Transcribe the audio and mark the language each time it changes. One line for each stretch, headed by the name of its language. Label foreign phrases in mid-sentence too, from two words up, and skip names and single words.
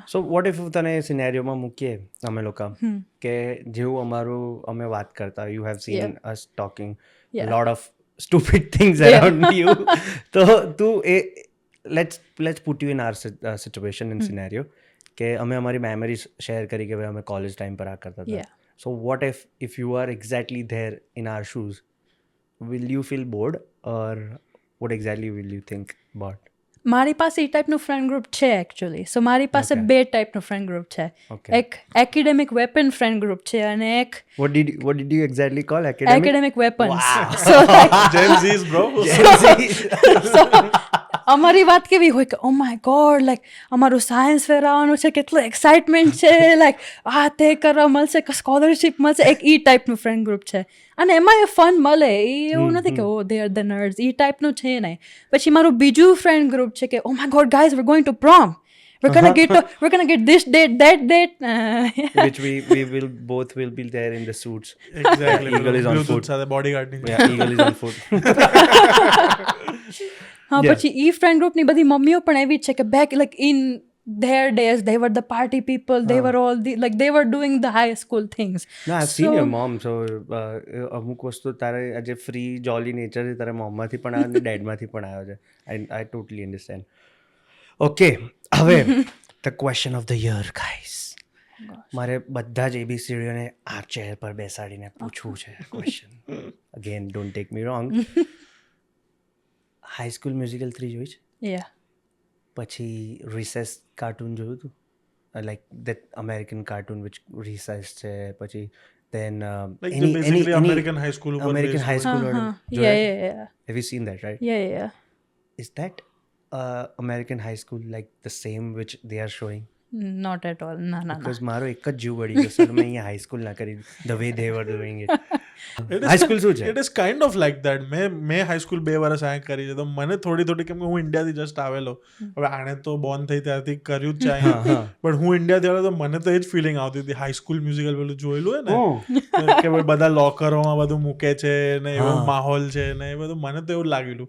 English: so what if
Gujarati: તને સિનેરિયોમાં મૂકીએ અમે લોકો કે જેવું અમારું અમે વાત કરતા
English: you have seen us talking lot of stupid things around you
Gujarati: તો તું એ
English: let's put you in our situation in scenario
Gujarati: કે અમે અમારી મેમરીઝ શેર કરી કે ભાઈ અમે કોલેજ ટાઈમ પર આ કરતા હતા
English: so what if you are exactly there in our shoes will you feel bored or what exactly will you think about
Gujarati: મારી પાસે એ ટાઈપનું
English: friend group
Gujarati: છે
English: actually so
Gujarati: મારી પાસે બે ટાઈપનું
English: friend group
Gujarati: છે એક
English: academic weapon friend group
Gujarati: છે અને એક
English: what did you exactly call academic weapons so Gen Z's bro
Gujarati: so અમારી વાત કેવી હોય કે
English: oh my god like
Gujarati: અમારું
English: science fair
Gujarati: આવવાનું છે કેટલું એક્સાઇટમેન્ટ છે લાઈક આ તે કરવા મળશે સ્કોલરશિપ મળશે એક ઈ ટાઈપનું ફ્રેન્ડ ગ્રુપ છે અને એમાં એ ફન મળે એ એવું નથી કે
English: oh they are the nerds
Gujarati: એ ટાઈપનું છે નહીં પછી મારું બીજું ફ્રેન્ડ ગ્રુપ છે કે
English: oh my god guys we're going to prom we're gonna get this date that date which we will both will be there in the suits exactly Eagle is on foot
Gujarati: સાથે bodyguarding
English: yeah Eagle is on foot
Gujarati: હા
English: Yeah.
Gujarati: પછી ઈ ફ્રેન્ડ ગ્રુપની બધી મમ્મીઓ પણ એવી જ છે કે
English: back like in their days they were the party people they were all the like they were doing the high school things. No, I've seen your mom.
Gujarati: So અમુક વસ્તુ તારે આજે
English: free jolly nature
Gujarati: છે તારા મોમમાંથી પણ આવે ને ડેડમાંથી પણ આવ્યો છે.
English: I totally understand. Okay, હવે the question of the year guys.
Gujarati: મારે બધા જ એબીસીડીઓને આ ચેર પર બેસાડીને પૂછવું છે ક્વેશ્ચન.
English: again don't take me wrong. હાઈ સ્કૂલ મ્યુઝિકલ 3
Gujarati: જોઈ છે?
English: Yeah.
Gujarati: પછી રિસેસ કાર્ટૂન જોયું હતું?
English: like that American cartoon which Recess છે.
Gujarati: પછી then
English: Like basically American high school ઉપર American based high school Uh-huh. order. Yeah. Have you seen that, right? Yeah. Is that American high school like the same which they are showing? Not at all. ના.
Gujarati: Because મારો એક જ જીવ વળી ગયો સર મેં અહીંયા
English: high school
Gujarati: ના કરી
English: the way they were doing it. It high school
Gujarati: શું છે?
English: it is kind of like that.
Gujarati: મેં
English: high school
Gujarati: 2 વર્ષ અહીંયા કરી છે તો મને થોડી કેમ કે હું ઇન્ડિયાથી જસ્ટ આવેલો. હવે આણે તો બોર્ન થઈ ત્યારથી કર્યું જ છે અહીંયા. પણ હું ઇન્ડિયાથી આવ્યો તો મને તો એ જ ફિલિંગ આવતી હતી. હાઈ સ્કૂલ મ્યુઝિકલ પેલું જોયેલું હોય ને કે ભાઈ બધા લોકરોમાં બધું મૂકે છે ને એવો માહોલ છે ને એ બધું મને તો એવું લાગેલું.